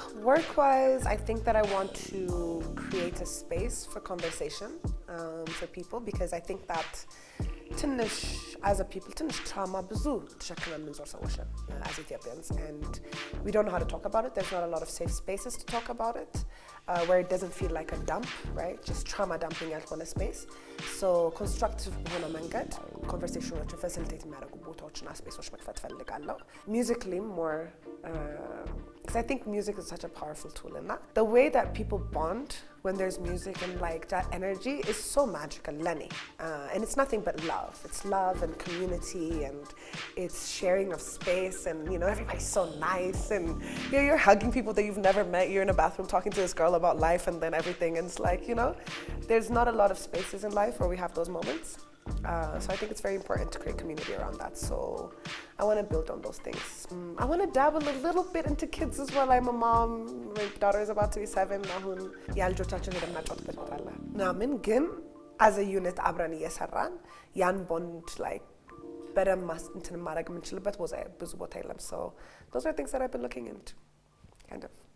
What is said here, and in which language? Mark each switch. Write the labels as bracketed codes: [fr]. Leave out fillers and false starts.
[en] Work-wise, I think that I want to create a space for conversation for people because I think that [am] ትንሽ [en] as a people ትንሽ trauma [am] ብዙ ተሸክመን የምንዞር ሰዎች ነን [en] as Ethiopians, and we don't know how to talk about it. There's not a lot of safe spaces to talk about it, where it doesn't feel like a dump, right? Just trauma dumping [am] ያልሆነ [en] space. So constructive [am] በሆነ መንገድ conversationዎችን facilitate የሚያደርጉ ቦታዎችና ስፔሶች መክፈት ፈልጋለሁ. [en] Musically more because I think music is such a powerful tool in that. The way that people bond when there's music and like that energy is so magical, Lenny. And it's nothing but love. It's love and community, and it's sharing of space, and you know, everybody's so nice, and you're hugging people that you've never met. You're in a bathroom talking to this girl about life and then everything, and it's like, you know, there's not a lot of spaces in life where we have those moments. So I think it's very important to create community around that. So I want to build on those things. I want to dabble a little bit into kids as well. I'm a mom. My daughter is about to be 7. [am] አሁን ያልጆቻችን እንደምናጫውትበት ቦታ አለ ምናምን ግን [en] as a unit [am] አብረን እየሰራን ያን ቦንድ like በደንብ እንትን ማድረግ የምንችልበት ብዙ ቦታ የለም. [en] So those are things that I've been looking into, kind of.